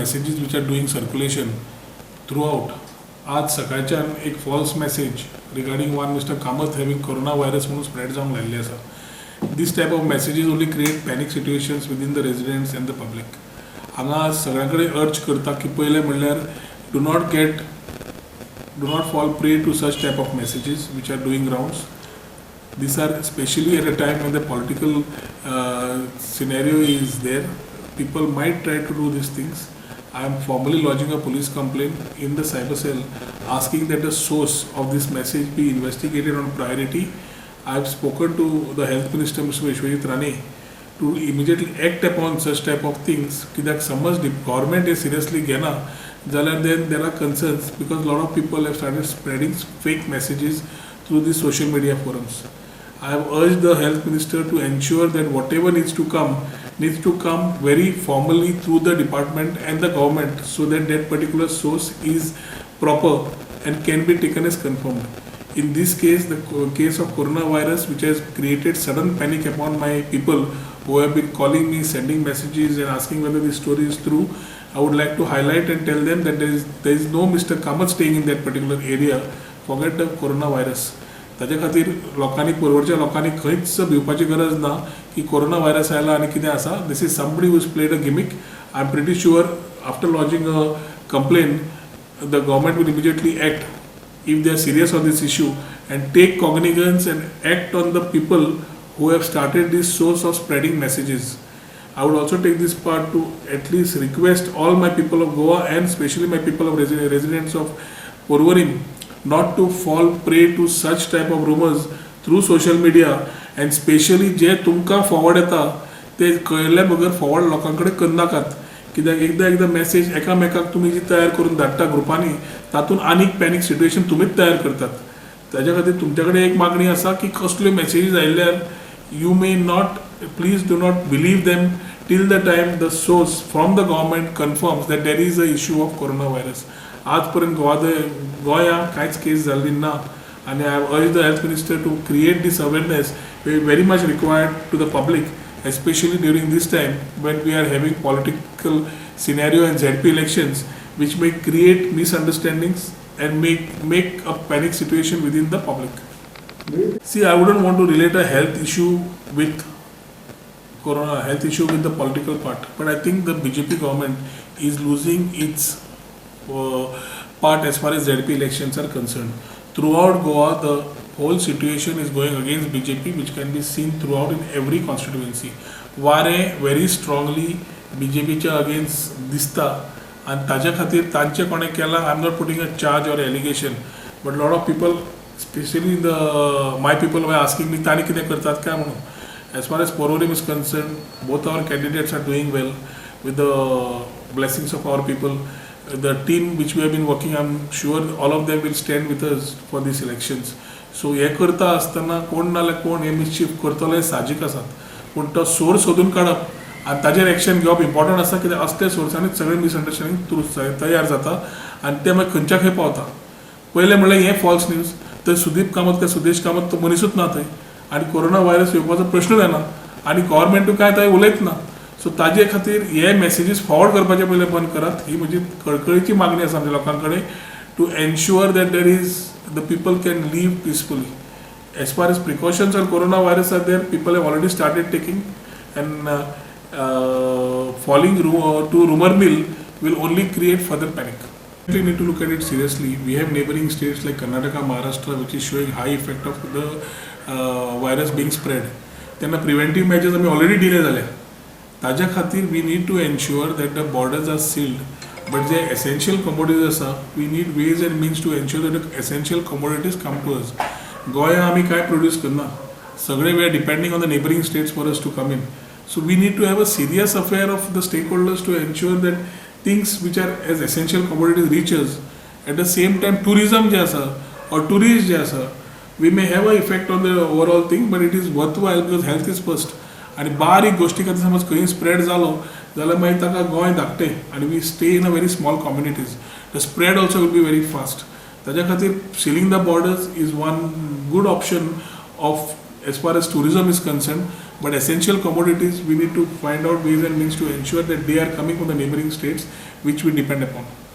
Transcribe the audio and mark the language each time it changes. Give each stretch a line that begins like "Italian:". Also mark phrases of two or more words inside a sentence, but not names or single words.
English: messages which are doing circulation throughout.
Konkani: आज सकाळच्यान एक
English: false message regarding one Mr.
Konkani: Kamath
English: having coronavirus
Konkani: म्हणून spread जावंक लागले आसा.
English: This type of messages only create panic situations within the residents and the public.
Konkani: हांगा सगळ्यांकडे urge करता की पहिले म्हणल्यार
English: do not fall prey to such type of messages which are doing rounds. These are especially at a time when the political scenario is there. People might try to do these things. I am formally lodging a police complaint in the cyber cell asking that the source of this message be investigated on priority. I have spoken to the health minister Mr. Vishwajit Rane to immediately act upon such type of things.
Konkani: कित्याक समज
English: the government is seriously
Konkani: घेना जाल्यार
English: then there are concerns because a lot of people have started spreading fake messages through these social media forums. I have urged the health minister to ensure that whatever needs to come very formally through the department and the government so that that particular source is proper and can be taken as confirmed. In this case, the case of coronavirus which has created sudden panic upon my people who have been calling me, sending messages and asking whether this story is true, I would like to highlight and tell them that there is no Mr. Kamath staying in that particular area. Forget the coronavirus.
Konkani: ताजे खातीर लोकांनी परवडच्या लोकांनी खंयच भिवपाची गरज ना की
English: corona virus
Konkani: आयला आनी कितें आसा.
English: This is somebody who is played a gimmick. I am pretty sure after lodging a complain the government will immediately act if they are serious on this issue and take cognizance and act on the people who have started this source of spreading messages. I would also take this part to at least request all my people of Goa and especially my people of residents of Porvorim not to fall prey to such type of rumors through social media and especially
Konkani: जे तुमकां forward येता ते कळल्या बगर forward लोकांकडे करनाकात. कित्याक एकदा मेसेज एकामेकाक तुम्ही जी तयार करून धाडटा ग्रुपांनी तातूंत आनीक
English: panic situation
Konkani: तुमीच तयार करतात. ताज्या खातीर तुमच्याकडे एक मागणी आसा की कसल्यो मेसेजीस आयिल्ल्यार
English: you may not please do not believe them till the time the source from the government confirms that there is a issue of corona virus.
Konkani: आज पर्यंत गोंया कांयच केस जाल्ली ना आनी
English: I have urge the health minister to create this awareness very much required to the public, especially during this time when we are having political scenario and ZP elections which may create misunderstandings and make a panic situation within the public. See, I wouldn't want to relate a health issue with the political part, but I think the BJP government is losing its part as far as ZP elections are concerned. Throughout Goa, the whole situation is going against BJP, which can be seen throughout in every constituency.
Konkani: वारे
English: very strongly
Konkani: BJP च्या against दिसता आणि ताज्या खातीर तांचे कोणे केला.
English: I am not putting a charge or allegation, but lot of people, especially my people were asking me
Konkani: ताणी कितें करतात काय म्हणून.
English: As far as Porvorim is concerned, both our candidates are doing well with the blessings of our people. The team which we have been working, I am sure all of them will stand with us for these elections.
Konkani: सो हे करता आसतना कोण नाल्यार कोण हे मिसचीफ करतलो हे साहजीक आसात, पूण तो सोर्स सोदून काडप आनी ताजेर एक्शन घेवप इम्पॉर्टंट आसा. कित्याक असल्या सोर्सांनीच सगळें मिसअंडरस्टँडींग तयार जाता आनी ते मागीर खंयच्या खंय पावता. पयलें म्हणल्यार हें
English: false news,
Konkani: तर सुदीप कामत काय सुदेश कामत तो मनीसूच ना थंय आनी
English: corona virus
Konkani: येवपाचो प्रश्नूच येना आनी गव्हर्मेंटूय काय थंय उलयत ना. सो ताजे खातीर हे मेसेजीस फॉरवर्ड करपाचे पयलें बंद करात. ही म्हजी कळकळीची मागणी आसा आमच्या लोकां कडेन
English: to ensure that there is the people can live peacefully. As far as precautions on coronavirus are there, people have already started taking, and falling to rumor mill will only create further panic. We need to look at it seriously. We have neighboring states like Karnataka, Maharashtra, which is showing high effect of the virus being spread. Then preventive measures
Konkani: आमी already delay झाल्या. ताज्या खातीर
English: we need to ensure that the borders are sealed. But the essential commodities आसा, we need ways and means to ensure that the essential commodities come to us.
Konkani: गोंया आमी काय प्रोड्यूस करना, सगळे
English: we are depending on the neighboring states for us to come in. So we need to have a serious affair of the stakeholders to ensure that things which are as essential commodities reach us. At the same time, tourism
Konkani: जे आसा
English: or tourists
Konkani: जे आसा,
English: we may have an effect on the overall thing, but it is worthwhile because health is first.
Konkani: आणि बारीक गोष्टी खातीर समज खंय स्प्रेड जालो जाल्यार मागीर ताका गोंय धाकटें आनी
English: we stay in a very small communities. The spread also will be very fast.
Konkani: ताज्या खातीर
English: sealing the borders is one good option of as far as tourism is concern. But essential commodities, we need to find out ways and means to ensure that they are coming from the neighboring states which we depend upon.